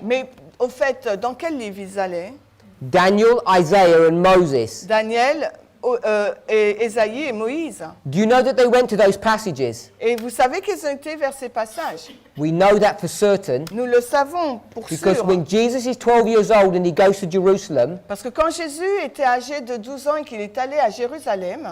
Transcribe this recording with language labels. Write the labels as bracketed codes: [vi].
[fr] Mais au fait, dans quel livre ils allaient? [en] Daniel, Isaiah, and Moses. [fr] Daniel, et Ésaïe et Moïse. [en] Do you know that they went to those passages? [fr] Et vous savez qu'ils ont été vers ces passages. [en] We know that for certain [fr] Nous le savons pour [en] because [fr] sûr. [en] when Jesus is 12 years old and he goes to Jerusalem, [fr] Parce que quand Jésus était âgé de 12 ans et qu'il est allé à Jérusalem,